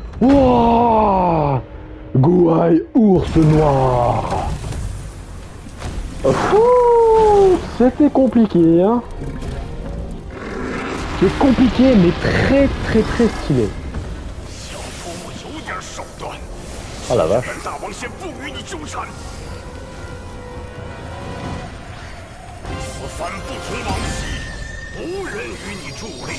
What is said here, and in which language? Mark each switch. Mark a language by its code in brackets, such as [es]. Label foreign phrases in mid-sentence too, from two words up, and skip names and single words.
[fr] Wouah, Gouaille, ours noir. Oh, c'était compliqué, hein. C'est compliqué, mais très, très, très stylé. [zh] 小头目有点手段， [fr] Oh la vache. [zh] 本大王先不与你纠缠。此番不同往昔，无人与你助力。